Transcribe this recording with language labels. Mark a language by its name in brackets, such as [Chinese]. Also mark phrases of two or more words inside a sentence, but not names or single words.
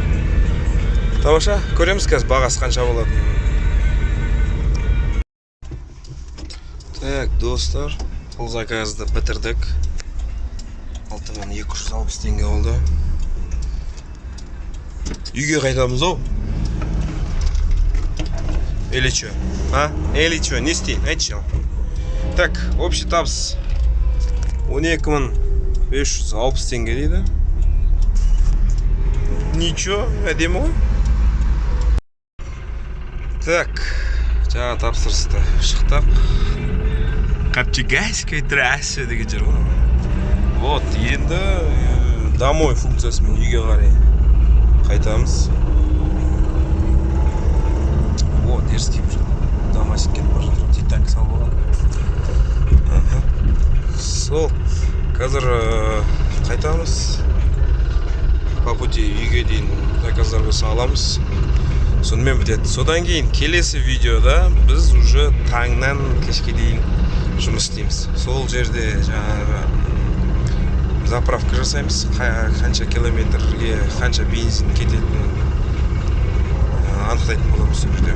[Kazakh] Тамаша, көреміз қазір бағасы қанша болады. Так, достар, бұл заказды бітірдік. 6260 теңге болды. Үйге қайтамыз оу? [Russian] Или чё? Или чё? [Kazakh] Не істейін, айтшы. [Russian] Так, общий [Kazakh] табыс 12560 теңге дейді. Ничего, әдемі ғой. Так, жаңа тапсырысты шықтық. Капчегайская трасса деген жер ғой. Вот, енді домой функциясымен үйге қарай қайтамыз. [Russian] Вот, дерзкий [Kazakh] бір домасик кетіп бара жатыр. Титаник салып алған. Сол, қазір қайтамыз. [Russian] По пути [Kazakh] үйге дейін заказдарға саламыз. Сонымен бітеді. Содан кейін келесі видеода біз уже таңнан кешке дейін жұмыс істейміз. Сол жерде жаңағы заправка жасаймыз. Қанша километрге қанша бензин кететінін анықтайтын боламыз сол жерде.